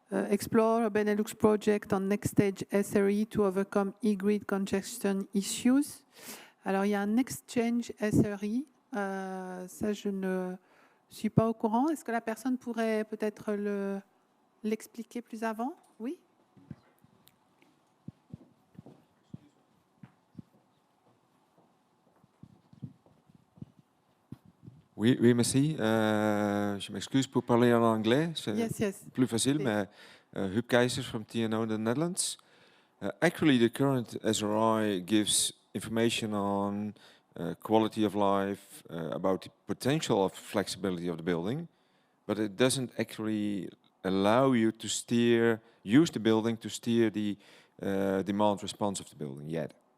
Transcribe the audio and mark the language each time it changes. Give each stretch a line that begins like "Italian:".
English: Explore a Benelux project on next stage SRE to overcome e-grid congestion issues.
French: Alors, il y a un exchange SRE. Ça, je ne suis pas au courant. Est-ce que la personne pourrait peut-être l'expliquer plus avant? Oui. Oui, merci. Je m'excuse pour parler en anglais. C'est plus facile, mais Huub Keijsers
English: from TNO in the Netherlands. Actually, the current SRI gives information on quality of life, about the potential of flexibility of the building, but it doesn't actually allow you to use the building to steer the demand response of the building yet.